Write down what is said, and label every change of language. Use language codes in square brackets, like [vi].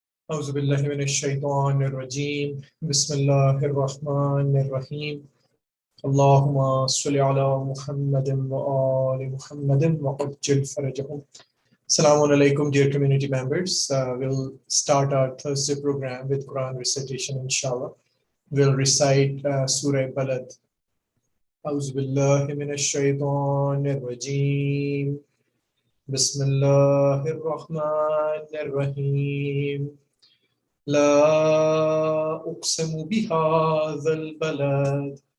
[ar] أعوذ بالله من الشيطان الرجيم بسم الله الرحمن الرحيم اللهم صل على محمد وآل محمد وعجل فرجهم. [en] Assalamu alaikum, dear community members. We'll start our Thursday program with Quran recitation, inshallah. We'll recite Surah Balad. [ar] أعوذ بالله من الشيطان الرجيم بسم الله الرحمن الرحيم لا أقسم بهذا البلد